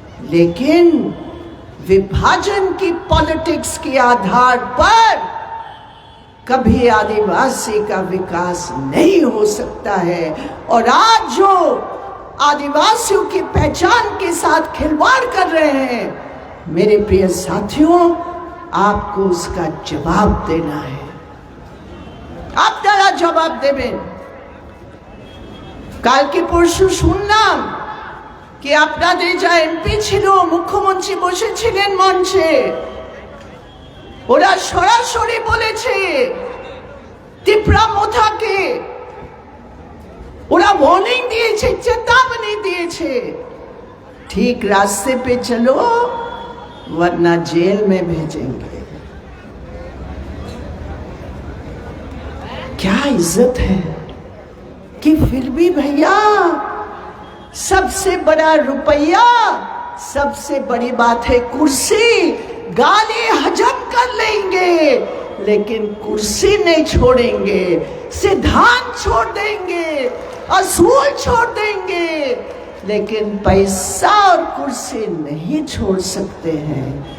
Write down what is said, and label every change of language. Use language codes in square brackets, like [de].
[hi] लेकिन विभाजन की पॉलिटिक्स के आधार पर कभी आदिवासी का विकास नहीं हो सकता है। और आज जो आदिवासियों की पहचान के साथ खिलवाड़ कर रहे हैं, मेरे प्रिय साथियों, आपको उसका जवाब देना है। आप जरा जवाब देवें। [bn] কাল কি পরশু শুনলাম কি আপনাদের যা এমপি ছিল, মুখ্যমন্ত্রী বসেছিলেন মঞ্চে, ওরা সরাসরি বলেছে তিপ্রা মোথাকে, ওরা वार्निंग দিয়েছে, चेतावनी দিয়েছে, [hi] ठीक रास्ते पे चलो वरना जेल में भेजेंगे। क्या इज्जत है कि फिर भी भैया सबसे बड़ा रुपया, सबसे बड़ी बात है कुर्सी, गाली हजम कर लेंगे लेकिन कुर्सी नहीं छोड़ेंगे, सिद्धांत छोड़ देंगे, असूल छोड़ देंगे, लेकिन पैसा और कुर्सी नहीं छोड़ सकते हैं।